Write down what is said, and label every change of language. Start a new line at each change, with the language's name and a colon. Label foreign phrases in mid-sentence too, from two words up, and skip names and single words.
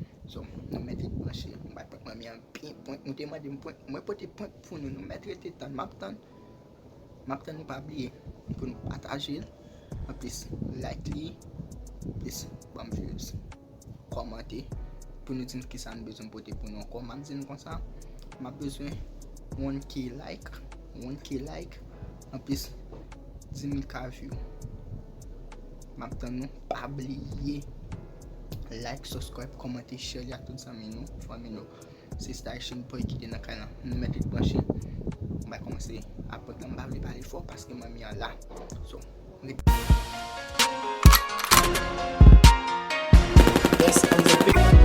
Haitian Creole: So, nou mete branche, m bay pwent mami a, pin pwent, nou te mande m pwent, mwen pote pwent pou nou, nou mete te tan, m ap tan. M ap tan nou pa bliye pou nou pataje l, an plis like li, plis ban views, kòmante, pou nou di ki sa nou bezwen pote pou nou ankò. M ap di nou konsa, m ap bezwen
English: one K like, one K like,
Haitian Creole: an plis di mil ka view. M ap tan nou pa bliye
English: like, subscribe,
Haitian Creole: kòmante, share li ak tout zanmi nou, fanmi nou. Se Star Shine Boy ki te nan kay la. Nou mete l branche. Mwen komanse apre tan, mwen pa vle pale fò paske mami a la.
English: So, Yes, on the beat.